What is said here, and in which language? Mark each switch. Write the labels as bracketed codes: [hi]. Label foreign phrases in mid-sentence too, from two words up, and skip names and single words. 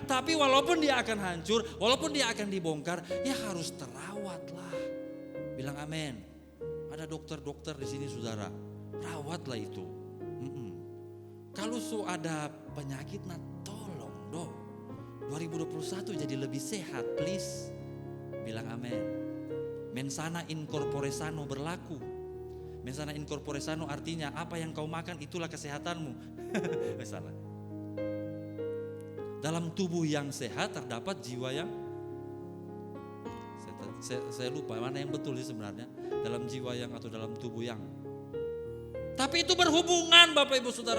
[id] Tapi walaupun dia akan hancur, walaupun dia akan dibongkar, ya harus terawat lah. Bilang amin. Ada dokter-dokter di sini saudara. Rawatlah itu. Kalau ada penyakit, nah tolong dong. 2021 jadi lebih sehat, please. Bilang amin. [la] Mensana in corpore sano berlaku. Mensana in corpore sano [id] artinya apa yang kau makan itulah kesehatanmu. Salah. Dalam tubuh yang sehat terdapat jiwa yang saya lupa mana yang betul sih sebenarnya. Dalam jiwa yang atau dalam tubuh yang. Tapi itu berhubungan Bapak Ibu Saudara.